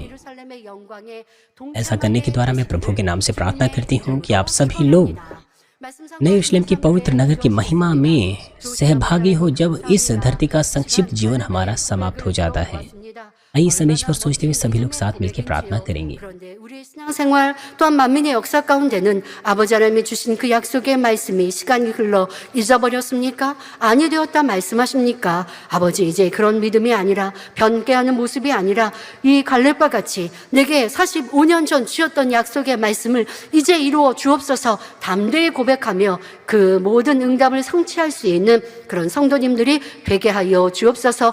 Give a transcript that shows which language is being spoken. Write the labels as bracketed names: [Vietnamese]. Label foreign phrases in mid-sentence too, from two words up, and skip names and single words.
[Hindi] ऐसा करने के द्वारा मैं प्रभु के नाम से प्रार्थना करती हूँ कि आप सभी लोग नए यरूशलेम के पवित्र नगर की महिमा में सहभागी हो जब इस धरती का संक्षिप्त जीवन हमारा समाप्त हो जाता है। आइए इस संदेश पर सोचते हुए सभी लोग साथ मिलकर प्रार्थना करेंगे। [Korean] 그런데 우리의 신앙생활 또한 만민의 역사 가운데는 아버지 하나님이 주신 그 약속의 말씀이 시간이 흘러 잊어버렸습니까? 아니 되었다 말씀하십니까? 아버지 이제 그런 믿음이 아니라 변개하는 모습이 아니라 이 갈렙과 같이 내게 45년 전 주셨던 약속의 말씀을 이제 이루어 주옵소서 담대히 고백하며 그 모든 응답을 성취할 수 있는 그런 성도님들이 되게 하여 주옵소서.